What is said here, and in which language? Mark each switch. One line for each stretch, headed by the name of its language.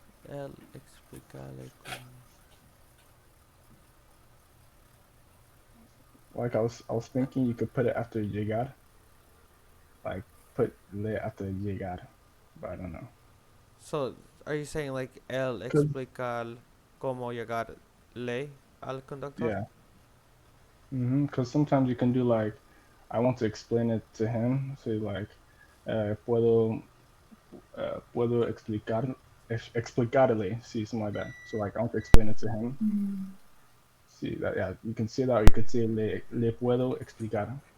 Spanish: El explicarle como.
English: Like I was thinking you could put it after llegar, like put le after llegar, but I don't know. So are you saying like el Cause
Spanish: explicar cómo llegar le al conductor?
English: yeah, cause sometimes you can do like, I want to explain it to him. Say like,
Spanish: puedo explicarle,
English: see something like that. So like I want to explain it to him. See that, yeah, you can say that, or you could say
Spanish: le puedo explicar.